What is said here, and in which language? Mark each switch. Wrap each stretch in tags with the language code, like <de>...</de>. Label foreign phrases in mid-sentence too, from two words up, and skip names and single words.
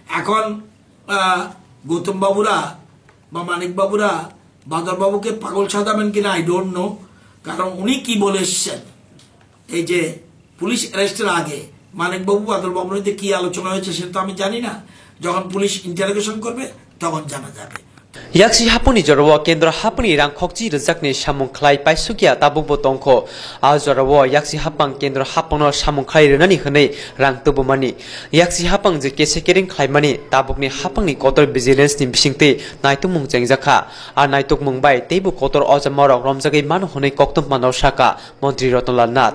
<bn>এখন গৌতম বাবুরা বা মানিক বাবুরা বাদলবাবুকে পাগল সাজাবেন কিনা</bn> <en>I don't know,</en> <bn>কারণ উনি কি বলে এসছেন এই যে পুলিশ অ্যারেস্টের আগে মানিকবাবু বাদলবাবুর মধ্যে কি আলোচনা হয়েছে সেটা তো আমি জানি না। যখন পুলিশ ইন্টারোগেশন করবে তখন জানা যাবে।</bn> <trp>याक्सी हापुनी जरव केंद्र हापुनी रांखोक्ची रजाकनि सामुंख्लाय पाइसुकिया ताबुबो तंखो आ जरव याक्सी हापां केंद्र हापनो सामुंख्लाय रनानि हनै रां तुबुमानि याक्सी हापां जे केसेकेरिं ख्लायमानि ताबुकनि हापांनि कतर विजिलेंस नि बिसिंते नायतुमुं जेंजाखा आ नायतुक मुंबाय तेबु कतर अजमरक रमजागै मान हनै कक्तम मानव साका मन्त्री रतनलाल नाथ</trp>